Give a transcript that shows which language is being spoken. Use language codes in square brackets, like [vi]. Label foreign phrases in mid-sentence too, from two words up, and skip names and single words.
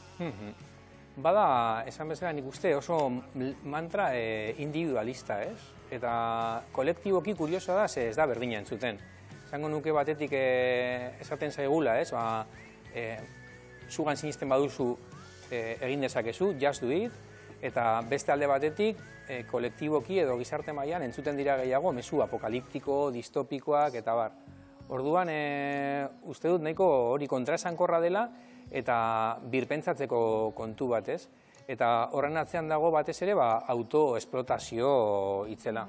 [eu] Bada, esan bezala nik uste oso mantra individualista, ez? Eta kolektiboki kuriosoa da, ez da berdina entzuten. Esango nuke batetik esaten zaigula, ez? Zugan sinisten baduzu egin dezakezu, [en] just do it, [eu] eta beste alde batetik kolektiboki edo gizarte mailan entzuten dira gehiago mezu apokaliptiko, distopikoak eta bar. Orduan, uste dut nahiko hori kontraesankorra dela eta birpentsatzeko kontu batez. Eta horren atzean dago batez ere autoesplotazio itzela.